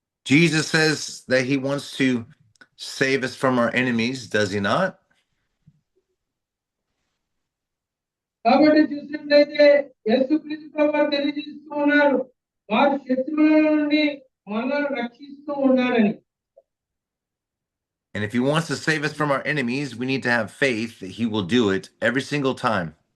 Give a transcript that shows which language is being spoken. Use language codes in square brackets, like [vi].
[en] Jesus says that he wants to save us from our enemies, does he not? [te] కాబట్టి చూసినట్లయితే యేసుక్రీస్తు ప్రభువు తెలియజేస్తూ ఉన్నారు, వారి శత్రువుల నుండి మనల్ని రక్షిస్తూ ఉన్నాడని. [en] And if he wants to save us from our enemies, we need to have faith that he will do it every single time.